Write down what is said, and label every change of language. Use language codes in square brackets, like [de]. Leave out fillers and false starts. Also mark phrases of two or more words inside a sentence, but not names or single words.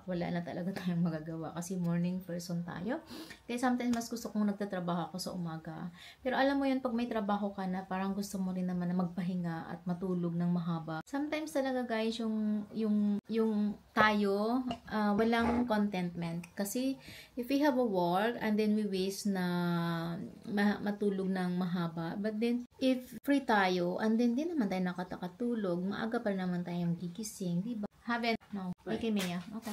[tl] Wala na talaga tayong magagawa. Kasi morning person tayo. Kaya sometimes mas gusto kong nagtatrabaho ako sa umaga. Pero alam mo yun, pag may trabaho ka na, parang gusto mo rin naman na magpahinga at matulog ng mahaba. Sometimes talaga, guys, yung tayo, walang contentment. [en] Kasi if we have a work and then we wish [tl] na matulog ng mahaba, [en] but then if free [tl] tayo [en] and then [tl] di naman tayo nakatulog, maaga pa naman tayong gigising, diba? [en] No, okay, Mia. Okay.